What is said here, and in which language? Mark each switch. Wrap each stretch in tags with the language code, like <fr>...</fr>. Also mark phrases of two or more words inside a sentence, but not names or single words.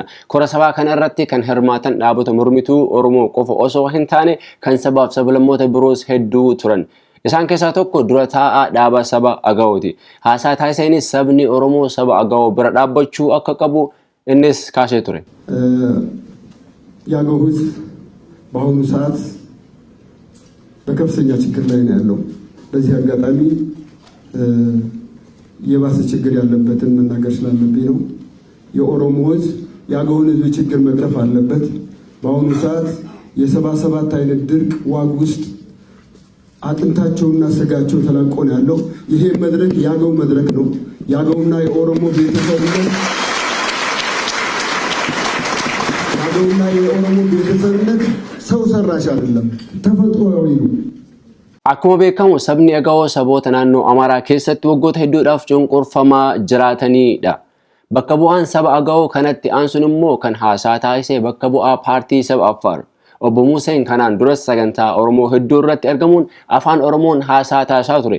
<om>Kora sabaa kanarratti kan hirmaatan dhaabota mormituu Oromoo qofa osoo hin taane kan sabaaf sablammoota biroos hedduu turan. Isaan keessaa tokko dura taa'aa dhaaba saba Agawooti. Haasaa taasisaniis sabni Oromoo saba Agawo bira dhaabbachuu akka qabu innis kaasee ture.</om> <am>የአገው ሕዝብ በአሁኑ ሰዓት በከፍተኛ ችግር ላይ ነው ያለው። በዚህ አጋጣሚ የባሰ ችግር ያለበትን መናገር ስላለብኝ ነው። የኦሮሞ ሕዝብ የአገውን ሕዝብ ችግር መቅረፍ አለበት። በአሁኑ ሰዓት የ77 አይነት ድርቅ ዋግ ውስጥ አጥንታቸውና ስጋቸው ተላቆ ነው ያለው። ይሄ መድረክ የአገው መድረክ ነው። የአገውና የኦሮሞ ቤተሰብነት የአገውና የኦሮሞ ቤተሰብነት ሰው ሰራሽ አይደለም፣ ተፈጥሯዊ ነው።</am> <om>Akkuma beekamu sabni Agawo saboota naannoo Amaaraa keessatti waggoota hedduudhaaf cunqurfamaa jiraatanidha. Bakka bu'aan saba Agawo kanatti aansuun immoo kan haasaa taasise bakka bu'aa paartii saba Affaar. Obbo Museen kanaan duras sagantaa Oromoo hedduu irratti argamuun afaan Oromoon haasaa taasisaa ture.</om>